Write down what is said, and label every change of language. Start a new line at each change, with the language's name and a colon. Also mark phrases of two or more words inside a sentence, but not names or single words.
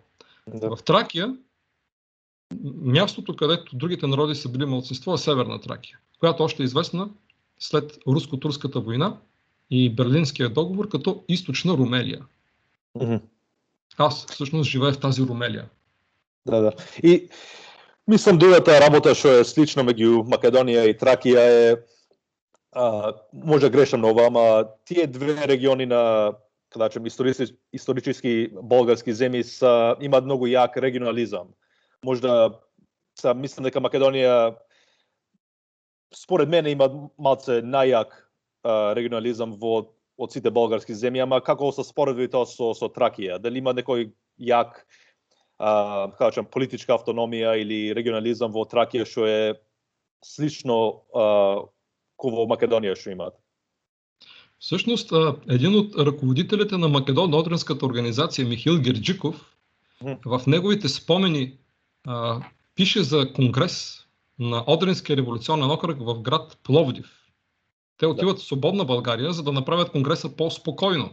Bulgarian: В Тракия, мястото, където другите народи са били малцинство, е Северна Тракия, която още е известна след Руско-турската война и Берлинския договор като източна Румелия. Аз всъщност живея в тази Румелия.
Macedonian: И мислам, другата работа, що е слично меѓу Македонија и Тракија е, може грешам много, ама тие две региони на, да кажем, исторически български земји имаат многу јак регионализам. Можда мислам дека Македонија според мене има малце најак регионализам од сите български земји, ама како се споредби тоа со Тракија? Дали има некој јак политичка автономија или регионализам во Тракија што е слично кој во Македонија што имаат?
Bulgarian: Всъщност, един от ръководителите на Македоно-Одринската организация Михаил Герджиков в неговите спомени пише за конгрес на Одринския революционен окръг в град Пловдив. Те отиват в свободна България, за да направят конгреса по-спокойно.